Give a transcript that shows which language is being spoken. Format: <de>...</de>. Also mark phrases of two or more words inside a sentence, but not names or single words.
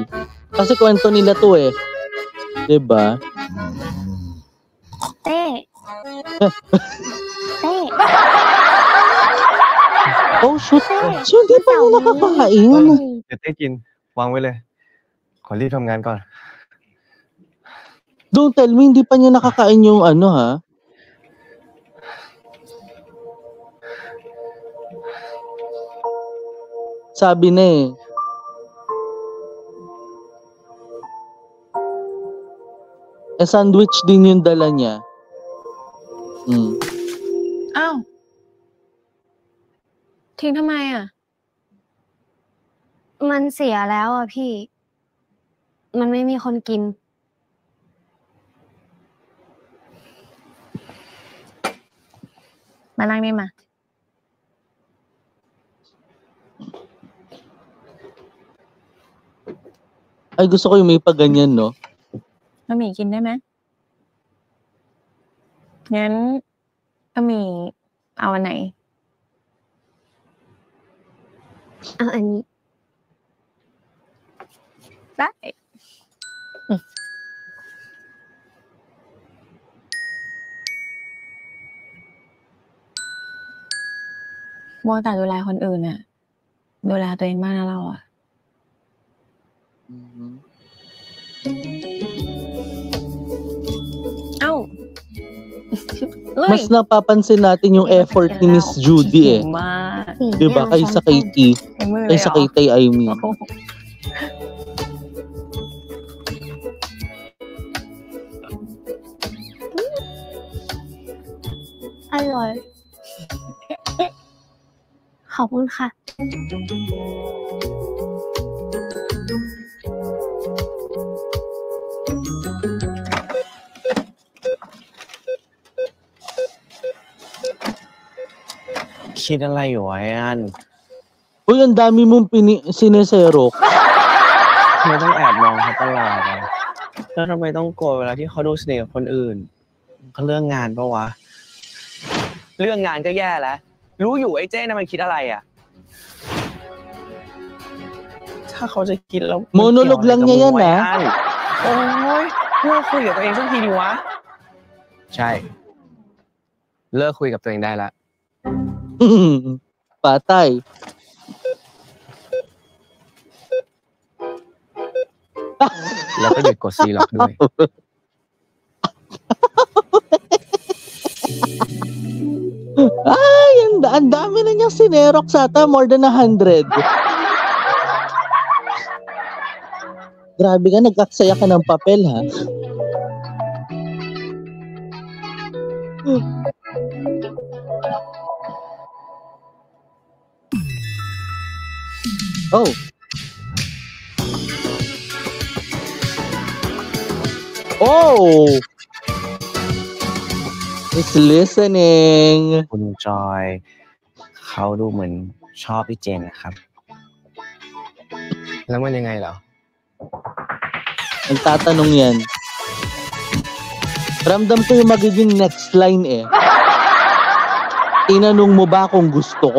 <tl>Kasi kwento nila to eh. 'Di ba?</tl> <th>เต้ เต้</th> <en>Oh shoot.</en> <tl>So hindi pa niya nakakain.</tl> <th>เดี๋ยวเต้กินวางไว้เลย ขอรีบทำงานก่อน</th> <en>Don't tell me</en> <tl>hindi pa niya nakakain yung ano, ha? Sabi na eh. Sandwich din yung dala niya.</tl> <th>อ้าวทิ้งทำไมอ่ะ มันเสียแล้วอ่ะพี่ มันไม่มีคนกิน มานั่งนี่มา</th> <tl>Ay, gusto ko yung may paganyan, no?</tl> <th>บะหมี่กินได้ไหมงั้นบะหมี่เอาอันไหน เอาอันนี้ ได้มัวแต่ดูแลคนอื่นน่ะ ดูแลตัวเองบ้างนะเราอ่ะ เอ้า</th> <tl>Mas napapansin natin yung effort ni Miss Judy eh.</tl> <th>มาก</th> <tl>'Di ba? Kaysa kay T.</tl> <th>ใช้มือเลยเหร</th> <tl>Kaysa</tl> <th>อ</th> <tl>kay Tay,</tl> <en>I mean.</en> <th>อร่อย ขอบคุณค่ะ คิดอะไรอยู่วะไอ้อัน</th> <tl>Uy, ang dami mong sineserok.</tl> <th>ทำไมต้องแอบมองเขาตลอดอะแล้วทำไมต้องโกรธเวลาที่เขาดูสนิทกับคนอื่นเขาเรื่องงานปะวะ เรื่องงานก็แย่แล้ว รู้อยู่ไอ้เจ้น่ะมันคิดอะไรอ่ะ ทถ้าเขาจะคิดแล้ว</th> <tl>Monologue lang niya yan, ah.</tl> <th>โอ้ยเลิกคุยกับตัวเองสักทีดิวะ ใช่ เลิกคุยกับตัวเองได้ละ</th> <tl>Patay.</tl> <th>แล้วก็หยุดกดซีล็อกด้วย</th> <tl>Ay, ang dami na niyang sinerox ata,</tl> <en>more than 100.</en> <tl>Grabe ka, nag-aksaya ka ng papel, ha? Oh. Oh!</tl> <en>It's listening.</en> <th>คุณจอยเขาดูเหมือนชอบพี่เจนนะครับ แล้วมันยังไงเหรอ</th> <tl>Nagtatanong yan. Ramdam ko yung magiging next line eh. Tinanong mo ba kung gusto ko?</tl>